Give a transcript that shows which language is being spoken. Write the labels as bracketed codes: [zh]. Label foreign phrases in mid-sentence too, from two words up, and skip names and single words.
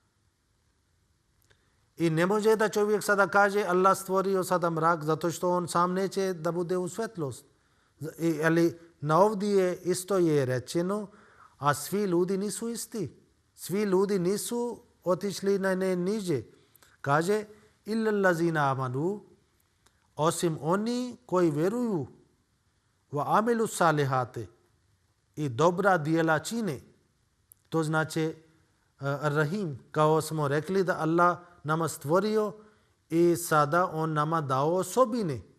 [bs] I ne može da čovjek sada kaže Allah stvorio sada mrak zato što on sam neće da bude u svetlost. Ali na ovdje isto je rečeno, a svi ljudi nisu isti. Svi ljudi nisu otišli na niže. Kaže [ar] إلا الذين آمنوا, [bs] osim oni koji vjeruju, [ar] وعملوا الصالحات, [bs] i dobra djela čine. To znači Ar-Rahim, kao smo rekli da Allah nama stvorio i sada on nama dao osobine.